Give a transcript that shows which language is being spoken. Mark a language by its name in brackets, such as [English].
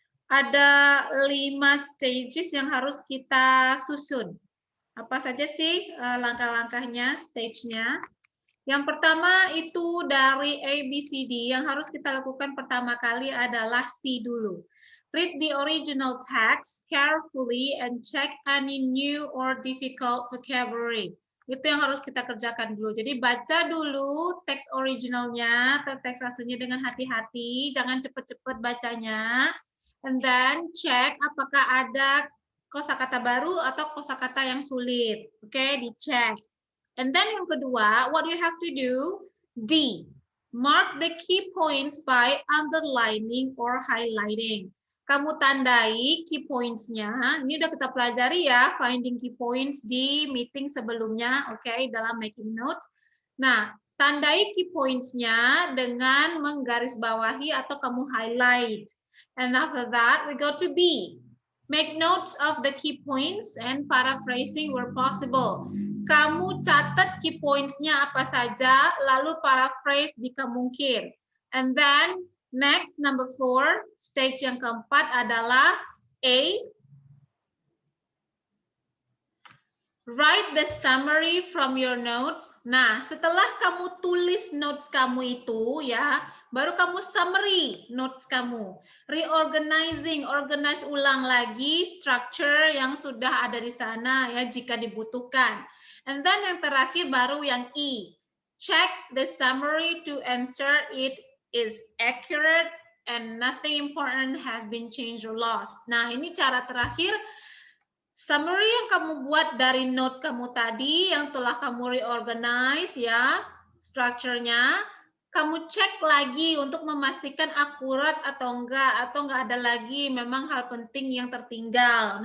[Indonesian] Ada 5 stages yang harus kita susun. Apa saja sih langkah-langkahnya, stage-nya? Yang pertama itu dari A, B, C, D. Yang harus kita lakukan pertama kali adalah C dulu. [English] Read the original text carefully and check any new or difficult vocabulary. [Indonesian] Itu yang harus kita kerjakan dulu. Jadi baca dulu teks originalnya atau teks aslinya dengan hati-hati. Jangan cepat-cepat bacanya. [English] And then check [Indonesian] apakah ada kosakata baru atau kosakata yang sulit. Oke, dicek. [English] And then [Indonesian] yang kedua, [English] what you have to do, D. Mark the key points by underlining or highlighting. [Indonesian] Kamu tandai key points-nya. Ini udah kita pelajari ya, [English] finding key points [Indonesian] di meeting sebelumnya, oke, dalam [English] making note. [Indonesian] Nah, tandai key points-nya dengan menggarisbawahi atau kamu highlight. [English] And after that, we go to B. Make notes of the key points and paraphrasing where possible. [Indonesian] Kamu catat key points-nya apa saja, lalu paraphrase jika mungkin. [English] And then next, number 4, stage [Indonesian] yang keempat adalah [English] A. Write the summary from your notes. [Indonesian] Nah, setelah kamu tulis notes kamu itu ya, baru kamu summary notes kamu. Reorganizing, organize ulang lagi structure yang sudah ada di sana ya jika dibutuhkan. [English] And then [Indonesian] yang terakhir baru yang E. [English] Check the summary to ensure it is accurate and nothing important has been changed or lost. [Indonesian] Nah, ini cara terakhir. Summary yang kamu buat dari note kamu tadi, yang telah kamu reorganize ya, strukturnya, kamu cek lagi untuk memastikan akurat atau enggak ada lagi memang hal penting yang tertinggal.